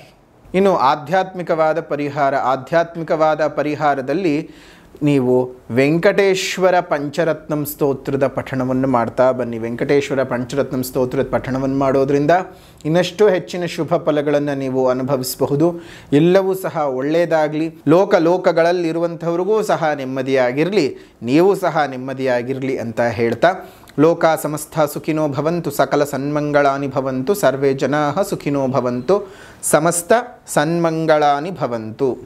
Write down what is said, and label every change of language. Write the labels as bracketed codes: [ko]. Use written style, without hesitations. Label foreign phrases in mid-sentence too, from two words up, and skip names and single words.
[kn] ಇನ್ನು ಆಧ್ಯಾತ್ಮಿಕವಾದ ಪರಿಹಾರದಲ್ಲಿ ನೀವು ವೆಂಕಟೇಶ್ವರ ಪಂಚರತ್ನಂ ಸ್ತೋತ್ರದ ಪಠಣವನ್ನು ಮಾಡ್ತಾ ಬನ್ನಿ. ವೆಂಕಟೇಶ್ವರ ಪಂಚರತ್ನಂ ಸ್ತೋತ್ರದ ಪಠಣವನ್ನು ಮಾಡೋದ್ರಿಂದ ಇನ್ನಷ್ಟು ಹೆಚ್ಚಿನ ಶುಭ ಫಲಗಳನ್ನು ನೀವು ಅನುಭವಿಸಬಹುದು. ಎಲ್ಲವೂ ಸಹ ಒಳ್ಳೆಯದಾಗಲಿ. ಲೋಕಗಳಲ್ಲಿರುವಂಥವ್ರಿಗೂ ಸಹ ನೆಮ್ಮದಿಯಾಗಿರಲಿ, ನೀವು ಸಹ ನೆಮ್ಮದಿಯಾಗಿರಲಿ ಅಂತ ಹೇಳ್ತಾ, [sa] ಲೋಕ ಸಮಸ್ತ ಸುಖಿನೋ ಭವಂತು, ಸಕಲ ಸನ್ಮಂಗಳಾನಿ ಭವಂತು, ಸರ್ವೇ ಜನಾಃ ಸುಖಿನೋ ಭವಂತು, ಸಮಸ್ತ ಸನ್ಮಂಗಳಾನಿ ಭವಂತು.